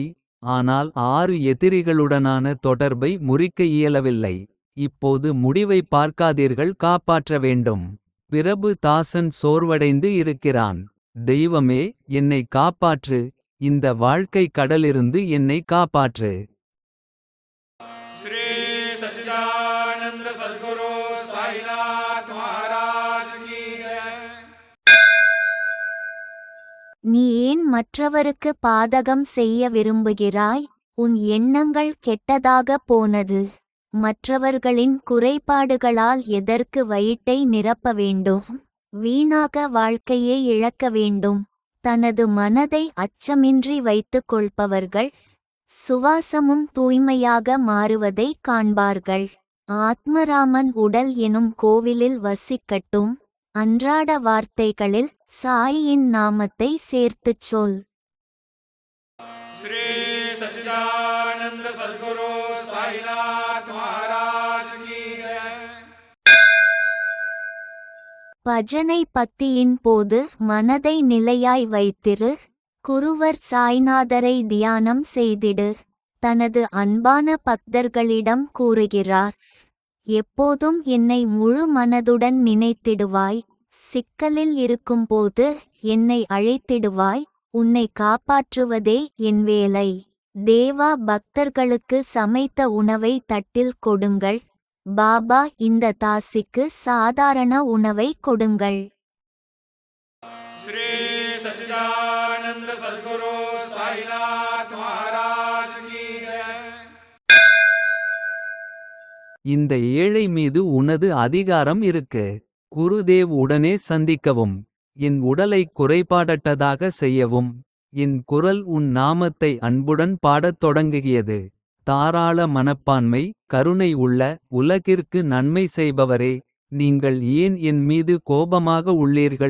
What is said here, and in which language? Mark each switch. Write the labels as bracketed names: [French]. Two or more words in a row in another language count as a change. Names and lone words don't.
[Tamil] ஆனால் 6 எதிரிகளுடனான தொடர்பை முறிக்க இயலவில்லை. இப்போது முடிவை பார்க்காதீர்கள், காப்பாற்ற வேண்டும். பிரபு தாசன் சோர்வடைந்து இருக்கிறான். தெய்வமே என்னை காப்பாற்று. இந்த வாழ்க்கை கடலிருந்து என்னை காப்பாற்று. [Hindi] श्री सच्चिदानंद सद्गुरु साईनाथ महाराज की जय। [Tamil] நீ ஏன் மற்றவருக்கு பாதகம் செய்ய விரும்புகிறாய்? உன் எண்ணங்கள் கெட்டதாக போனது. மற்றவர்களின் குறைபாடுகளால் எதற்கு வயிற்றை நிரப்ப வேண்டும்? வீணாக வாழ்க்கையை இழக்க வேண்டும். தனது மனதை அச்சமின்றி வைத்துக் கொள்பவர்கள் சுவாசமும் தூய்மையாக மாறுவதை காண்பார்கள். ஆத்மராமன் உடல் எனும் கோவிலில் வசிக்கட்டும். அன்றாட வார்த்தைகளில் சாயின் நாமத்தை சேர்த்துச் சொல். [Hindi] श्री सच्चिदानंद सद्गुरु साईनाथ महाराज की जय। [Tamil] பஜனை பக்தியின் போது மனதை நிலையாய் வைத்திரு. குருவர் சாய்நாதரை தியானம் செய்திடு. தனது அன்பான பக்தர்களிடம் கூறுகிறார், எப்போதும் என்னை முழு மனதுடன் நினைத்திடுவாய். சிக்கலில் இருக்கும்போது என்னை அழைத்திடுவாய். உன்னை காப்பாற்றுவதே என் வேலை. தேவா பக்தர்களுக்கு சமைத்த உணவை தட்டில் கொடுங்கள். பாபா இந்த தாசிக்கு சாதாரண உணவை கொடுங்கள். [Hindi] श्री सच्चिदानंद सद्गुरु साईनाथ महाराज की जय। [Tamil] இந்த ஏழை மீது உனது அதிகாரம் இருக்கு. குருதேவ் உடனே சந்திக்கவும். என் உடலை குறைபாடற்றதாக செய்யவும். என் குரல் உன் நாமத்தை அன்புடன் பாடத் தொடங்குகியது. தாராள மனப்பான்மை, கருணை உள்ள, உலகிற்கு நன்மை செய்பவரே, நீங்கள் ஏன் என் மீது கோபமாக உள்ளீர்கள்?